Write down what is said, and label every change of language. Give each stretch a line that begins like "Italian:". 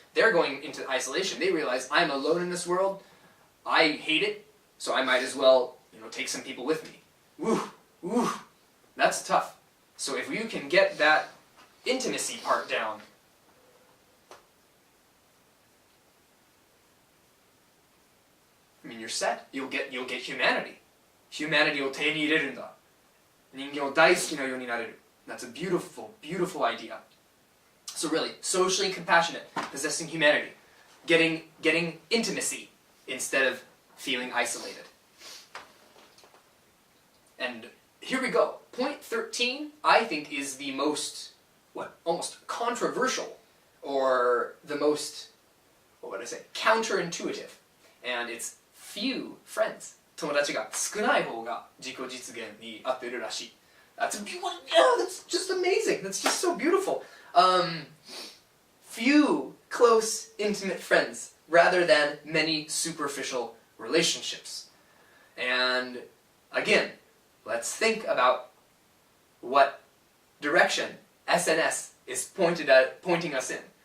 English: They're going into isolation. They realize I'm alone in this world. I hate it, so I might as well take some people with me. Woo, that's tough. So if you can get that intimacy part down, I mean, you're set. You'll get humanity.
Japanese: Humanity を手に入れるんだ。人間を大好きなようになれる。
English: That's a beautiful, beautiful idea. So really, socially compassionate, possessing humanity, getting intimacy instead of feeling isolated. And here we go. Point 13, I think, is the most, almost controversial, or the most, counterintuitive. And it's few friends.
Japanese: 友達が少ない方が自己実現に合ってるらしい。
English: That's just amazing. That's just so beautiful. Few close, intimate friends rather than many superficial relationships. And again, let's think about what direction SNS is pointing us in.